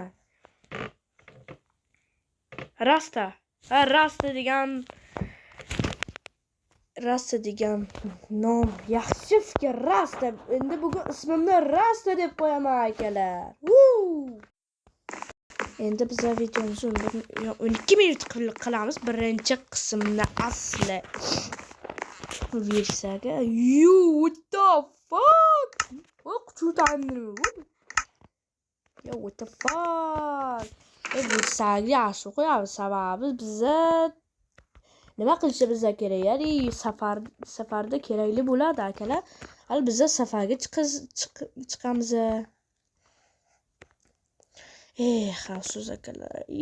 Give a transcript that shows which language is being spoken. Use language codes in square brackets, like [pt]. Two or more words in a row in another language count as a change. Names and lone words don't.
[uz] Rasta degan nom yaxshi fikr. Rasta. Endi bugun ismimni Rasta deb qo'yaman akalar. Endi biz videomizni 12 minut qilamiz. Birinchi qismni asli versiyaga. [en] What the fuck? What the fuck? [uz] Versiyaga yaxshi qo'yamiz. Sababi biza nima qilishimiz kerak? Ya'ni safarda kerakli bo'ladi akalar. Hali biza safarga chiqamiz. Xavfsiz akalar.